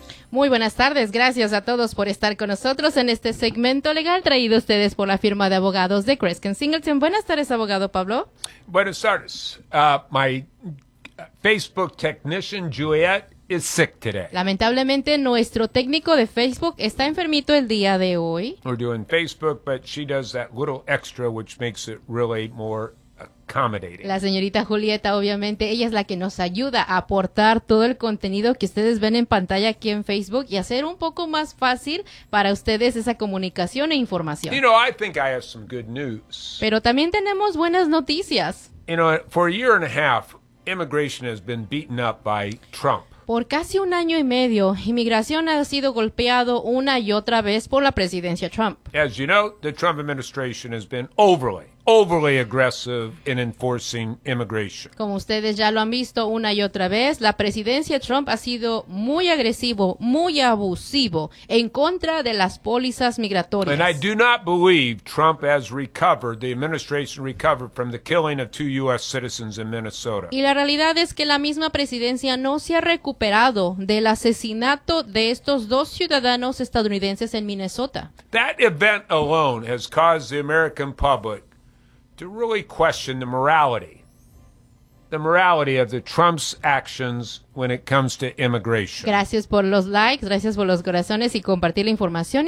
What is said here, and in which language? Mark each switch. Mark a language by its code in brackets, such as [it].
[es] Muy buenas tardes, gracias a todos por estar con nosotros en este segmento legal traído a ustedes por la firma de abogados de Kreskin Singleton. Buenas tardes, abogado Pablo. Buenas tardes. [en] My Facebook technician, Juliet, is sick today. [es] Lamentablemente, nuestro técnico de Facebook está enfermito el día de hoy. [en] We're doing Facebook, but she does that little extra which makes it really more accommodating. [es] La señorita Julieta, obviamente, ella es la que nos ayuda a aportar todo el contenido que ustedes ven en pantalla aquí en Facebook y hacer un poco más fácil para ustedes esa comunicación e información. [en] You know, I think I have some good news. [es] Pero también tenemos buenas noticias. [en] You know, for a year and a half, immigration has been beaten up by Trump. [es] Por casi un año y medio, inmigración ha sido golpeado una y otra vez por la presidencia Trump. [en] As you know, the Trump administration has been overly aggressive in enforcing immigration. [es] Como ustedes ya lo han visto una y otra vez, la presidencia Trump ha sido muy agresivo, muy abusivo en contra de las pólizas migratorias. [en] And I do not believe Trump has recovered, the administration recovered from the killing of two U.S. citizens in Minnesota. [es] Y la realidad es que la misma presidencia no se ha recuperado del asesinato de estos dos ciudadanos estadounidenses en Minnesota. [en] That event alone has caused the American public to really question the morality of the Trump's actions when it comes to immigration. [es] Gracias por los likes, gracias por los corazones y compartir la información.